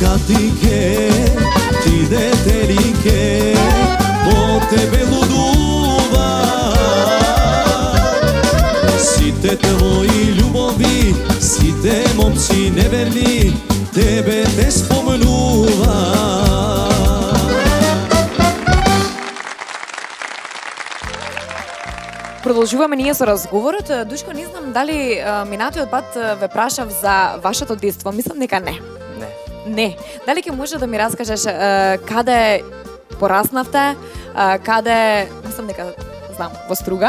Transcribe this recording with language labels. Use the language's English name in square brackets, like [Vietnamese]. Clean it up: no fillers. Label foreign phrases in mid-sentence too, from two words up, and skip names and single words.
[Macedonian] Матике, ти детелике, по тебе лудува. Сите твоји љубови, сите момци неверни, тебе те споменува. Продолжуваме ние со разговорот. Душко, не знам дали минатиот пат ве прашав за вашето детство. Мислам дека не. Не. Не. Дали ќе може да ми раскажеш каде пораснавте, каде, мислам дека знам, во Струга?